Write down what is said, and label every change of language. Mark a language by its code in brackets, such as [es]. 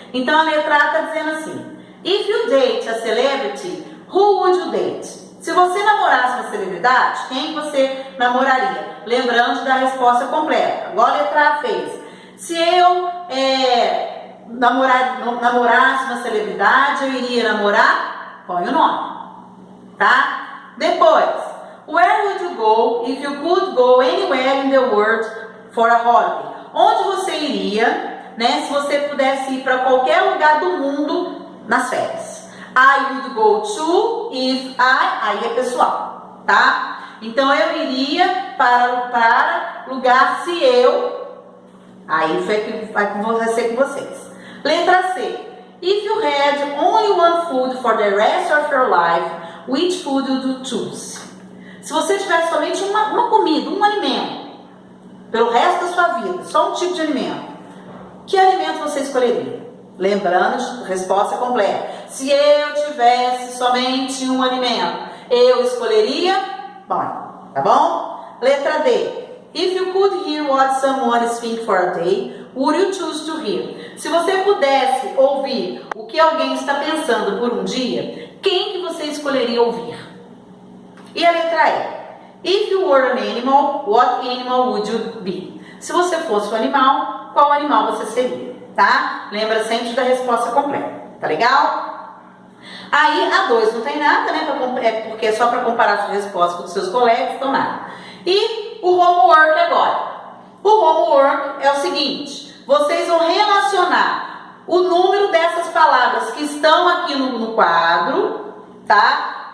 [pt] Então, a letra A está dizendo assim, [en] if you date a celebrity, who would you date? [pt] Se você namorasse uma celebridade, quem você namoraria? Lembrando da resposta completa. Igual a letra A fez. Se eu namorasse uma celebridade, eu iria namorar? Põe o nome. Tá? Depois, [en] where would you go if you could go anywhere in the world for a holiday? [pt] Onde você iria, né, se você pudesse ir para qualquer lugar do mundo nas férias? [en] I would go to, if [pt] aí é pessoal, tá? Então, eu iria para lugar se eu, aí vai ser com vocês. Letra C. [en] If you had only one food for the rest of your life, which food would you choose? [pt] Se você tivesse somente uma comida, um alimento, pelo resto da sua vida, só um tipo de alimento, que alimento você escolheria? Lembrando, resposta completa. Se eu tivesse somente um alimento, eu escolheria pão, tá bom? Letra D. [en] If you could hear what someone is thinking for a day, would you choose to hear? [pt] Se você pudesse ouvir o que alguém está pensando por um dia, quem que você escolheria ouvir? E a letra E. [en] If you were an animal, what animal would you be? [pt] Se você fosse um animal, qual animal você seria? Tá? Lembra sempre da resposta completa, tá legal? Aí a 2 não tem nada, né? Porque é só para comparar suas respostas com os seus colegas, então nada. E o homework agora. O homework é o seguinte: vocês vão relacionar o número dessas palavras que estão aqui no quadro, tá?